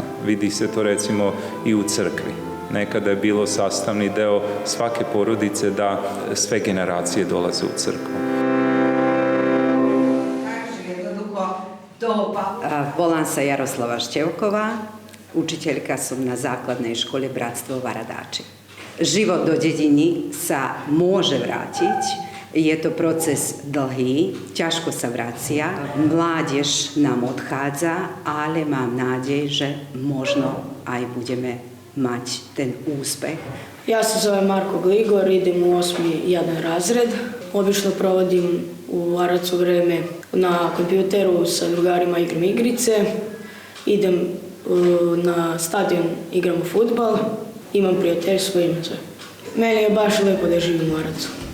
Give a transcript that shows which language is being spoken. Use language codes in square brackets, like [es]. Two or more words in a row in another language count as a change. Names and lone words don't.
[sr] Vidi se to recimo i u crkvi. Nekada je bilo sastavni deo svake porodice da sve generacije dolaze u crkvu. [sk] Volam se Jaroslava Šćevkova, učiteljka sam na základnej škole Bratstvo Varadači. Život do dediny sa môže vrátiť, je to proces dlhý, ťažko sa vracia, mládež nám odchádza, ale mám nádej, že možno aj budeme mať ten úspeh. [sr] Ja se zovem Marko Gligor, idem u 8. razred. Obično provodim u Aracu vreme na kompjuteru sa drugarima, igram igrice. Idem na stadion, igram fudbal. Imam prijateljstvo, imam sve. Meni je baš lepo da živim u Aracu.